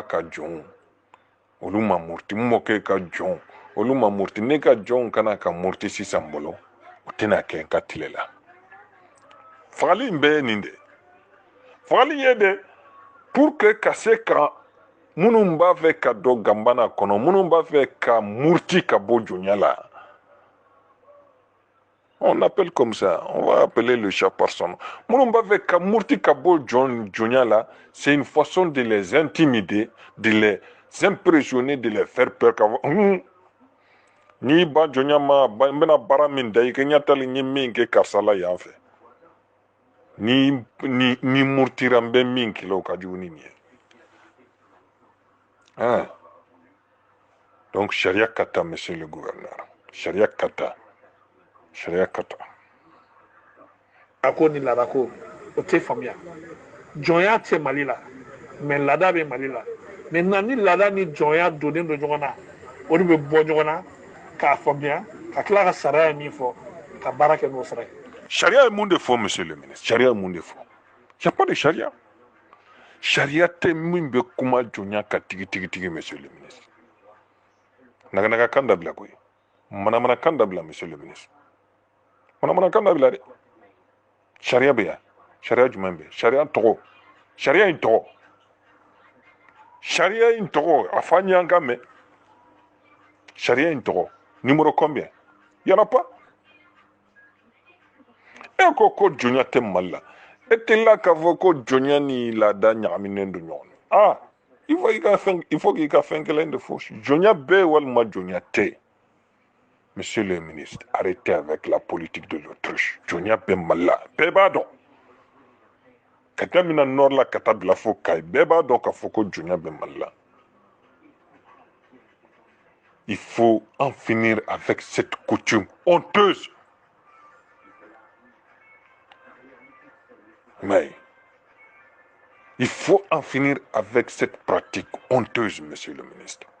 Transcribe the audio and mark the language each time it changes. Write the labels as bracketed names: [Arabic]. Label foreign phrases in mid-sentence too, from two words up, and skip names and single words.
[Bambara] ka jɔnw olu ma muruti n mɔkɛ ka jɔnw olu ma muruti ne ka jɔnw kana ka muruti sisan bolo o tɛna kɛ n ka tile la fagali in bɛ nin de fagali ye de [French] pour que [Bambara] ka se ka minnu b'a fɛ ka don ganbana kɔnɔ minnu b'a fɛ ka muruti ka bɔ jonya la [French] on appelle comme ça on va appeler le chat par son nom [Bambara] minnu b'a fɛ ka muruti ka bɔ jonya la [French] c'est une façon de les intimider de les impressionner de les faire peur [Bambara] ka fɔ n'i ba jonya ma n bɛna baara min da i ka ɲatali n ye min kɛ karisa la yan fɛ ni murtira n bɛ min kɛlɛ o ka jugu ni nin ye donc sariya ka ta [French] monsieur le gouverneur [Bambara] sariya ka ta a ko ni laada ko o tɛ faamuya jɔnya tɛ mali la mais laada bɛ mali la maintenant ni laada ni jɔnya donnen don ɲɔgɔn na o de bɛ bɔ ɲɔgɔn na k'a faamuya ka tila ka sariya ye min fɔ ka baara kɛ n'o sara ye sariya ye mun de fɔ [French] monsieur le ministre [Bambara] sariya ye mun de fɔ [French] y a pas de [Bambara] sariya sariya tɛ min bɛ kuma jɔnya ka tigi [French] monsieur le ministre [Bambara] naganaga kan dabila koyi manamana kan dabila [French] monsieur le ministre [Bambara] manamana kan dabila dɛ sariya bɛ yan sariya jumɛn bɛ sariya tɔgɔ sariya in tɔgɔ a fa ɲɛ an ka mɛn sariya in tɔgɔ [French] numéro combien y en a pas [Bambara] e ko jɔnya tɛ mali la e tɛla k'a fɔ ko jɔnya ni laada ɲagaminen don ɲɔgɔn na [French] il faut [Bambara] k'i ka fɛn kelen de fɔ jɔnya bɛ walima jɔnya tɛ [French] monsieur le ministre arrêtez avec la politique de l'autruche [Bambara] jɔnya bɛ mali la bɛɛ b'a dɔn ka daminɛ nord la ka taa bila fo kayi bɛɛ b'a dɔn k'a fɔ ko jɔnya bɛ mali la [French] il faut en finir avec cette coutume honteuse. Mais il faut en finir avec cette pratique honteuse, monsieur le ministre.